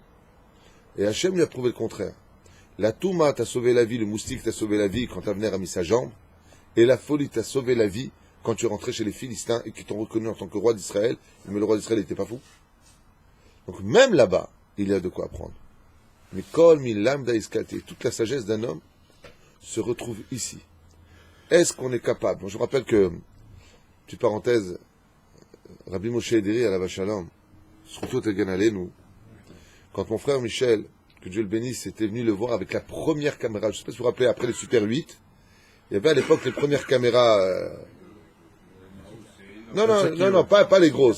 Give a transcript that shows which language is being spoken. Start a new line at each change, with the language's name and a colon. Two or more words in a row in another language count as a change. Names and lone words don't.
French: Et Hachem lui a prouvé le contraire. La Touma t'a sauvé la vie, le moustique t'a sauvé la vie quand Avner a mis sa jambe. Et la folie t'a sauvé la vie quand tu es rentré chez les Philistins et qui t'ont reconnu en tant que roi d'Israël. Mais le roi d'Israël n'était pas fou. Donc même là-bas, il y a de quoi apprendre.
Hebrew: Mais כל מי למדה איסקטי,
French: toute la sagesse d'un homme se retrouve ici. Est-ce qu'on est capable? Bon, je vous rappelle que, petite parenthèse, Rabbi Moshe Ederi à la Vachalom, surtout à nous, quand mon frère Michel, que Dieu le bénisse, était venu le voir avec la première caméra, je ne sais pas si vous vous rappelez, après les Super 8, il y avait à l'époque les premières caméras Non, pas les grosses.